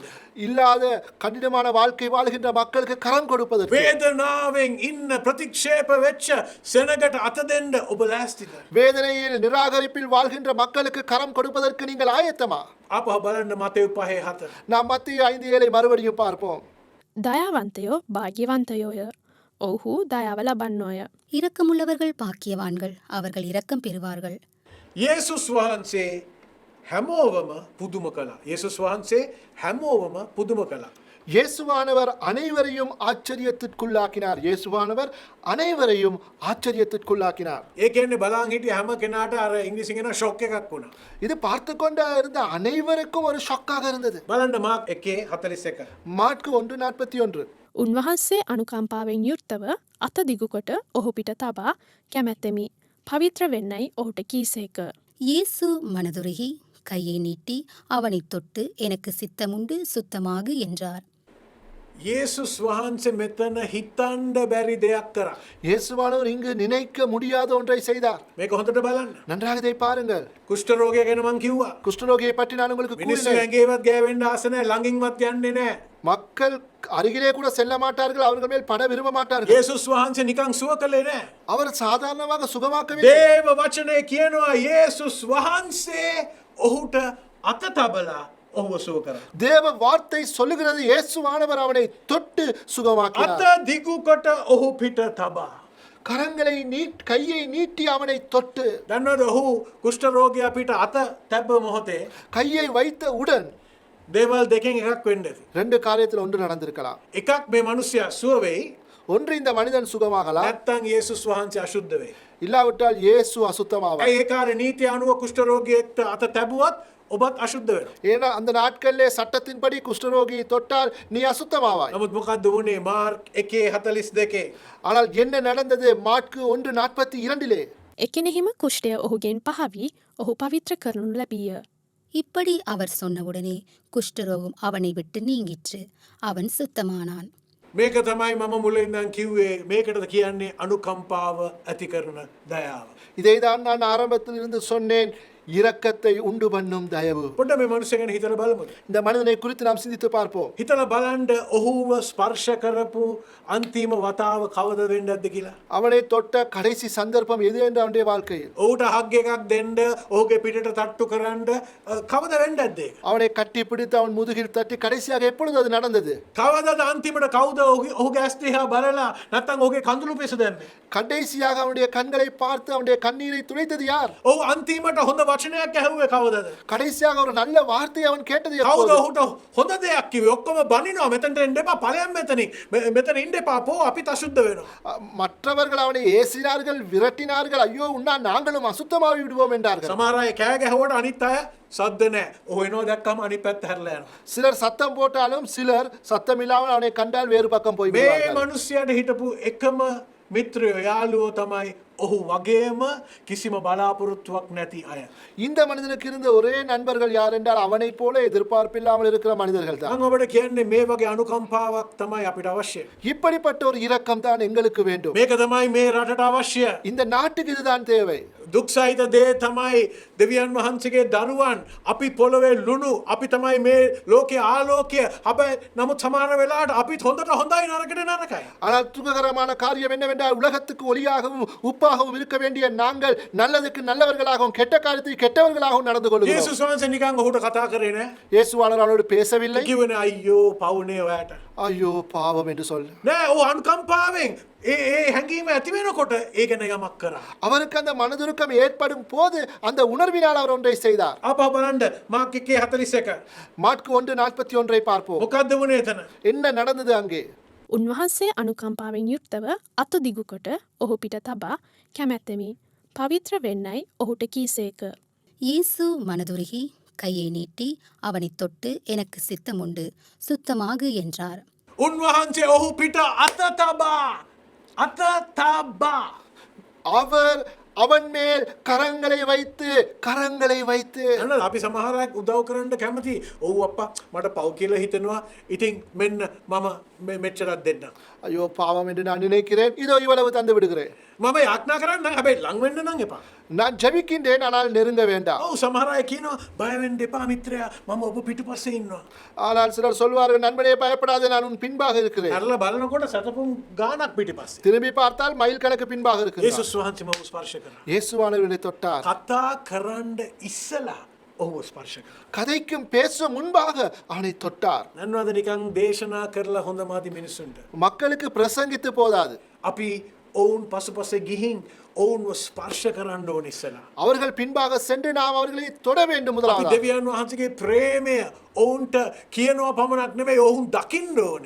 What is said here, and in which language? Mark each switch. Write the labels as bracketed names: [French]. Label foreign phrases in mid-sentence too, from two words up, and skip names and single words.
[Tamil] இல்லாத கடினமான வாழ்க்கை வாழ்கின்ற மக்களுக்கு கரம் கொடுப்பதற்கு, [Sinhala] වේදනාවෙන් ඉන්න ප්‍රතික්ෂේප වෙච්ච සෙනගට අත දෙන්න ඔබ ලෑස්තිද? [Tamil] வேதனையில் நிராகரிப்பில் வாழ்கின்ற மக்களுக்கு கரம் கொடுப்பதற்கு நீங்கள் ஆயத்தமா? [Sinhala] ආපහු බලන්න මතෙව් 5:4. [Tamil] நாம் மத்திய 5:7 மறுபடியும் பார்ப்போம். [Sinhala] දයාවන්තයෝ භාග්‍යවන්තයෝය. ඔවුහු දයාව ලබන්නෝය. [Tamil] இரக்கமுள்ளவர்கள் பாக்கியவான்கள், அவர்கள் இரக்கம் பெறுவார்கள். [Sinhala] යේසුස් වහන්සේ හැමෝවම පුදුම කළා. යේසුස් වහන්සේ හැමෝවම පුදුම කළා. [Tamil] இயேசுவானவர் அனைவரையும் ஆச்சரியத்திற்குள்ளாக்கினார். இயேசுவானவர் அனைவரையும் ஆச்சரியத்திற்குள்ளாக்கினார். [Sinhala] ඒ කියන්නේ බලන් හිටිය හැම කෙනාට අර ඉංග්‍රීසියෙන් කියන ෂොක් එකක් වුණා. [Tamil] இது பார்த்து கொண்டு இருந்த அனைவருக்கும் ஒரு ஷாக்காக இருந்தது. [Sinhala] බලන්න මාක් 1:41. [Tamil] மாற்கு 1:41. [Sinhala] උන්වහන්සේ අනුකම්පාවෙන් යුක්තව අත දිගුකොට ඔහු පිට තබා කැමැත්තෙමි. පවිත්‍ර වෙන්නයි ඔහුට කීසේක. [Tamil] இயேசு மனதுருகி கையை நீட்டி அவனைத் தொட்டு, எனக்கு சித்தமுண்டு, சுத்தமாகு என்றார். [Sinhala] යේසුස් වහන්සේ මෙතන හිතන්න බැරි දෙයක් කරා. [Tamil] இயேசுவானவர் இங்கு நினைக்க முடியாத ஒன்றை செய்தார். [Sinhala] මේක හොඳට බලන්න. [Tamil] நன்றாக இதை பாருங்கள். [Sinhala] කුෂ්ඨ රෝගය ගැන මං කිව්වා. [Tamil] குஷ்டரோகியை பற்றி நான் உங்களுக்கு [Sinhala] මිනිස්සු [Tamil] கூறினேன். [Sinhala] ඇඟේවත් ගෑවෙන්න ආස නැහැ, ළඟින්වත් යන්නේ නැහැ. [Tamil] மக்கள் அருகிலே கூட செல்ல மாட்டார்கள், அவர்கள் மேல் பட விரும்ப மாட்டார்கள். [Sinhala] යේසුස් වහන්සේ නිකන් සුව කළේ නැහැ. [Tamil] அவர் சாதாரணமாக சுகமாக்கவில்லை. [Sinhala] දේව වචනේ කියනවා යේසුස් වහන්සේ ඔහුට අත තබලා ඔහුව සුව කරා. [Tamil] தேவ வார்த்தை சொல்லுகிறது, இயேசுவானவர் அவனை தொட்டு சுகமாக்கினார். [Sinhala] අත දිගු කොට ඔහු පිට තබා. [Tamil] கரங்களை கையை நீட்டி அவனை தொட்டு, [Sinhala] දන්නවද ඔහු කුෂ්ඨ රෝගියා පිට අත තැබ්බ මොහොතේ [Tamil] கையை வைத்த உடன் [Sinhala] දේවල් දෙකෙන් එකක් වෙන්න ඇති. [Tamil] 2 காரியத்தில் ஒன்று நடந்திருக்கலாம். [Sinhala] එකක් මේ මිනිස්සයා සුව වෙයි, [Tamil] ஒன்று இந்த மனிதன் சுகமாகலாம், [Sinhala] නැත්නම් යේසුස් වහන්සේ අශුද්ධ වෙයි. [Tamil] இல்லாவிட்டால் இயேசு அசுத்தமாவார். [Sinhala] ඒ කාර්ය නීති අනුව කුෂ්ඨ රෝගියෙක්ට අත තැබුවත් ඔබත් අශුද්ධ වෙනවා. [Tamil] ஏன்னா அந்த நாட்களிலே சட்டத்தின்படி குஷ்டரோகியை தொட்டால் நீ அசுத்தமாவாய். [Sinhala] නමුත් මොකද්ද වුනේ? මාර්ක් 1:42. [Tamil] ஆனால் என்ன நடந்தது? மாற்கு 1:42 [Sinhala] එකෙනෙහිම කුෂ්ටය ඔහුගෙන් පහවී ඔහු පවිත්‍ර කරනු ලැබීය. [Tamil] இப்படி அவர் சொன்னவுடனே குஷ்டரோகம் அவனை விட்டு நீங்கிற்று. அவன் சுத்தமானான். [Sinhala] මේක තමයි මම මුලින් ඉඳන් කිව්වේ. මේකටද කියන්නේ අනුකම්පාව ඇති කරන දයාව. [Tamil] இதைதான் நான் ஆரம்பத்தில் இருந்து சொன்னேன், இரக்கத்தை உண்டு பண்ணும் தயவு. [Sinhala] පොඩ්ඩ මේ මනුස්සය ගැන හිතලා බලමුද? [Tamil] இந்த மனிதனை குறித்து நாம் சிந்தித்து பார்ப்போம். [Sinhala] හිතලා බලන්න ඔහුව ස්පර්ශ කරපු අන්තිම වතාව කවද වෙන්නද කියලා. [Tamil] அவனை தொட்ட கடைசி சந்தர்ப்பம் எது என்று அவனுடைய வாழ்க்கையில்? [Sinhala] ඔහුට හග් එකක් දෙන්න, ඔහුගේ පිටට තට්ටු කරන්න කවද වෙන්නද ඒක? [Tamil] அவனை கட்டி பிடித்து அவன் முதுகில் தட்டி கடைசியாக எப்பொழுது அது நடந்தது? [Sinhala] කවදද අන්තිමට කවුද ඔහුගේ ඇස් දිහා බලලා නැත්නම් ඔහුගේ කඳුළු පිස දැම්මේ? [Tamil] கடைசியாக அவனுடைய கண்களை பார்த்து அவனுடைய கண்ணீரை துடைத்தது யார்? [Sinhala] ඔහු අන්තිමට හොඳ වචනයක් ඇහුවේ කවදද? [Tamil] கடைசியாக ஒரு நல்ல வார்த்தையை அவன் கேட்டது [Sinhala] කවුද [Tamil] எப்போது? [Sinhala] ඔහුට හොඳ දෙයක් කිව්වේ? ඔක්කොම බනිනවා. මෙතනට එන්න එපා. ඵලයන් මෙතනින්. මෙතන ඉන්න එපා. පෝ අපිත් අසුද්ධ වෙනවා. [Tamil] மற்றவர்கள் அவனை ஏசினார்கள், விரட்டினார்கள். ஐயோ உன்னா நாங்களும் அசுத்தமாகி விடுவோம் என்றார்கள். [Sinhala] සමහර අය කෑ ගැහුවට අනිත් අය සද්ද නැහැ. ඔහු එනවා දැක්කම අනිත් පැත්ත හැරලා යනවා. [Tamil] சிலர் சத்தம் போட்டாலும் சிலர் சத்தம் இல்லாமல் அவனை கண்டால் வேறு பக்கம் போய் [Sinhala] මේ [Tamil] விடுவார்கள். [Sinhala] මිනිස්යාට හිටපු එකම මිත්‍රයෝ යාළුවෝ තමයි ඔහු වගේම කිසිම බලාපොරොත්තුවක් නැති අය. [Tamil] இந்த மனிதனுக்கு இருந்த ஒரே நண்பர்கள் யார் என்றால் அவனைப் போல எதிர்பார்ப்பில்லாமல் இருக்கிற மனிதர்கள் தான். [Sinhala] මම ඔබට කියන්නේ මේ වගේ අනුකම්පාවක් තමයි අපිට අවශ්‍ය. [Tamil] இப்படிப்பட்ட ஒரு இரக்கம் தான் எங்களுக்கு வேண்டும். [Sinhala] මේක තමයි මේ රටට අවශ්‍ය. [Tamil] இந்த நாட்டுக்கு இதுதான் தேவை. [Sinhala] දුක් සහිත දේ තමයි දෙවියන් වහන්සේගේ දරුවන්. අපි පොළවේ ලුණු. අපි තමයි මේ ලෝකයේ ආලෝකය. හැබැයි නමුත් සමහර වෙලාවට අපිත් හොඳට හොඳයි නරකට නරකයි. [Tamil] ஆனால் துக்ககரமான காரியம் என்னவென்றால் உலகத்துக்கு ஒளியாகவும் உப்பாகவும் இருக்க வேண்டிய நாங்கள் நல்லதுக்கு நல்லவர்களாகவும் கெட்ட காரியத்துக்கு கெட்டவர்களாகவும் நடந்து கொள்கிறோம். [Sinhala] යේසුස් වහන්සේ නිකන් ඔහුට කතා කරේ නෑ. [Tamil] இயேசுவானவர் அவனோடு பேசவில்லை. [Sinhala] කිව්වනේ අයියෝ පවුනේ ඔයාට. [Tamil] ஐயோ பாவம் என்று சொல். [Sinhala] නෑ ඔහු අනුකම්පාවෙන් ඒ හැඟීම ඇති වෙනකොට ඒ ගැන යමක් කරා. [Tamil] அவருக்கு அந்த மனதுருக்கம் ஏற்படும் போது அந்த உணர்வினால் அவர் ஒன்றை செய்தார். [Sinhala] ආපහු බලන්න මාක් 1:41. [Tamil] மாற்கு 1:41 பார்ப்போம். [Sinhala] මොකද්ද වුනේ එතන? [Tamil] என்ன நடந்தது அங்கே? [Sinhala] උන්වහන්සේ අනුකම්පාවෙන් යුක්තව අත දිගුකොට ඔහු පිට තබා කැමැත්තෙමි පවිත්‍ර වෙන්නයි ඔහුට කීසේක. [Tamil] இயேசு மனதுருகி கையை நீட்டி அவனைத் தொட்டு எனக்கு சித்தமுண்டு சுத்தமாகு என்றார். [Sinhala] උන්වහන්සේ ඔහු පිට අත තබා [Tamil] அவர் அவன் மேல் கரங்களை வைத்து [Sinhala] අන්න අපි සමහරක් උදව් කරන්න කැමති. ඔව් අප්පා මට පව් කියලා හිතෙනවා. ඉතින් මෙන්න මම මෙච්චරක් දෙන්න. [Tamil] ஐயோ பாவம் என்று நான் நினைக்கிறேன், இதோ இவ்வளவு தந்து விடுகிறேன். [Sinhala] මම යාඥා කරන්න හැබැයි ලං වෙන්න නම් එපා. [Tamil] நான் ஜெபிக்கின்றேன், ஆனால் நெருங்க வேண்டாம். [Sinhala] ඔව් සමහර අය කියනවා බය වෙන්න එපා මිත්‍රයා. මම ඔබ පිටුපස්සේ ඉන්නවා. [Tamil] ஆனால் சிலர் சொல்வார்கள், நண்பனே பயப்படாதே, நான் உன் பின்பாக இருக்கிறேன். [Sinhala] අරලා බලනකොට සතපුම් ගානක් පිටිපස්සේ. [Tamil] திரும்பி பார்த்தால் மைல் கணக்கு பின்பாக இருக்கிறார். [Sinhala] යේසුස් වහන්සේ මව ස්පර්ශ කරා. [Tamil] இயேசுவானவரை தொட்டார். [Sinhala] කතා කරන්න ඉස්සලා ඔහු ස්පර්ශ කරා. [Tamil] கதைக்கும் பேச முன்பாக அவனை தொட்டார். [Sinhala] නන්නවද නිකන් දේශනා කරලා හොඳ මාති මිනිස්සුන්ට. [Tamil] மக்களுக்கு பிரசங்கித்து போதாது, [Sinhala] අපි ඔවුන් පසුපසේ ගිහින් ඔවුන්ව ස්පර්ශ කරන්න ඕන ඉස්සලා. [Tamil] அவர்கள் பின்பாக சென்று நாம் அவர்களை தொட வேண்டும். [Sinhala] අපි [Tamil] முதலாவது [Sinhala] දෙවියන් වහන්සේගේ ප්‍රේමය ඔවුන්ට කියනවා පමණක් නෙමෙයි ඔවුන් දකින්න ඕනේ.